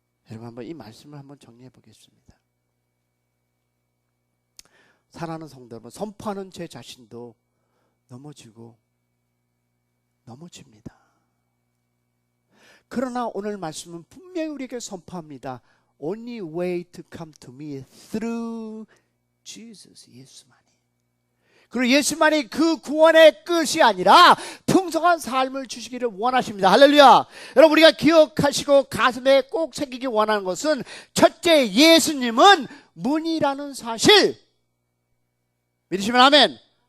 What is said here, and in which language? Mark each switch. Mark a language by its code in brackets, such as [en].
[ko] 여러분, 한번 이 말씀을 한번 정리해 보겠습니다. 사랑하는 성도 여러분, 선포하는 제 자신도 넘어지고 넘어집니다. 그러나 오늘 말씀은 분명히 우리에게 선포합니다. [en] Only way to come to me through Jesus. [ko] 예수만이. 그리고 예수만이 그 구원의 끝이 아니라 풍성한 삶을 주시기를 원하십니다. 할렐루야. 여러분, 우리가 기억하시고 가슴에 꼭 새기기 원하는 것은 첫째, 예수님은 문이라는 사실. 믿으시면 아멘.